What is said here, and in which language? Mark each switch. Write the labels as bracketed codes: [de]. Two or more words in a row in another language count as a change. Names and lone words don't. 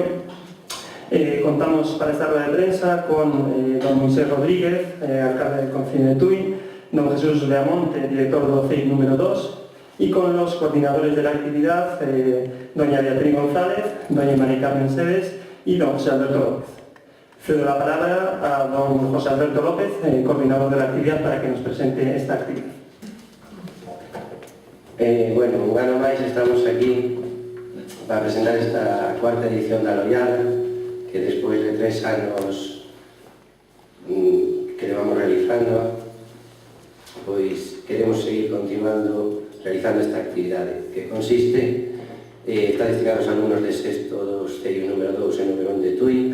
[es] Contamos para esta rueda de prensa con don Moisés Rodríguez, alcalde del Concello de Tui, don Jesús Leamonte, [gl] director do CEIP número 2, [es] y con los coordinadores de la actividad, doña Beatriz González, doña María Carmen Sedes y don José Alberto López. Cedo la palabra a don José Alberto López, coordinador de la actividad, para que nos presente esta actividad. Bueno, [gl] un ano máis estamos aquí para presentar esta cuarta edición da Loiada, que despois de 3 anos que levamos realizando, pois queremos seguir continuando realizando esta actividade, que consiste, está destinado aos alumnos de sexto dos CEIP número 2 e número 1 de Tui.